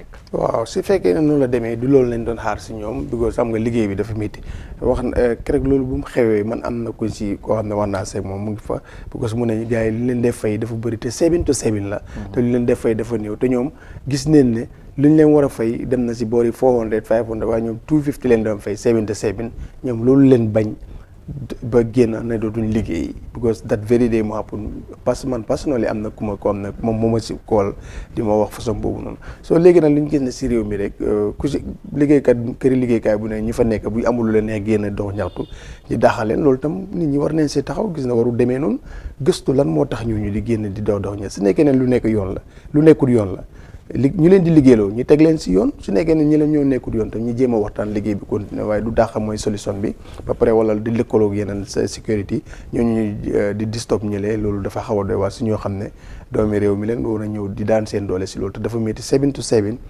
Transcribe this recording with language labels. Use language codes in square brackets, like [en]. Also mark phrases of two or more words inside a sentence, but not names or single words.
[wo] waaw su fekkee ne noonu la demee du loolu lañ doon xaar si ñoom because xam nga liggéey bi dafa métti wax keroog loolu bu mu xewee man am na ko si koo xam ne wax naa seeg moom mu ngi fa because mu ne gars yi li leen def fay dafa bëri te 7 to 7 la. te li leen def fay dafa néew te ñoom gis neen ne lu ñu leen war a fay dem na si boori 400 500 waaye ñoom 250 leen doon fay 7 to 7 ñoom loolu leen bañ ba génn ne dootuñ liggéey [en] because that very day [wo] mu happen [fr] parce que [wo] man personally am na ku ma ko am ne moom moo ma si kool di ma wax façon boobu noonu soo léegi nag lu ñu gis ne si réew mi rek ku si liggéeykat këri liggéeykaay bu ne ñu fa nekk bu amul lu leen neex génn dox ñaxtu ñu daaxaleen loolu tam nit ñi war nañ see taxaw gis na waru demee noonu gëstu lan moo tax ñu di génn di dox ña su nekkee ne lu nekk yoon la lu nekkul yoon la ñu leen di liggéeyloo ñu teg leen si yoon su nekkee ne ñi leen ñoo nekkul yoon tam ñu jéem a waxtaan liggéey bi continuer waaye du dàqa mooy solution bi ba pare wala di lëkkaloog yeneen sécurité ñooñu di distop ñëlee loolu dafa xaw a doy waar si ñoo xam ne doomi réew mi leen war a ñëw di daan seen doole si loolu te dafa métti 7 to 7